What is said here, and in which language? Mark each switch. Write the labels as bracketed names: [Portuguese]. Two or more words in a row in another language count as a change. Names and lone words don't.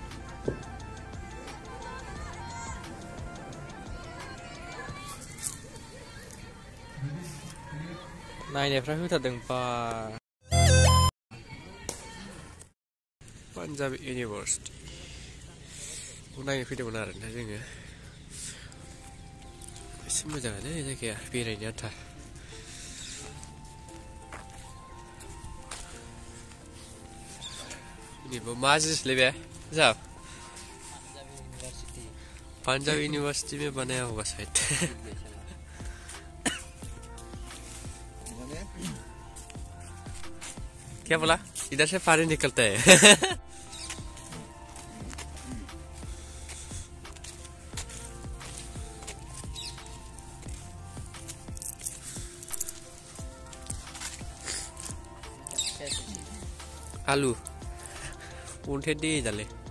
[Bodo] नायनायफ्रा होथारदों बा पान्जाब इउनिभारसिटि नायनो फैदोंमोन आरोना जोङो एसे मोजाङानो जायगाया बेरायनो आन्था बेबो मा जिनिसलै बे जाब [Hindi] पंजाब यूनिवर्सिटी में बनाया होगा शायद क्या बोला इधर से पानी निकलता है आलू उन्हें दे डाले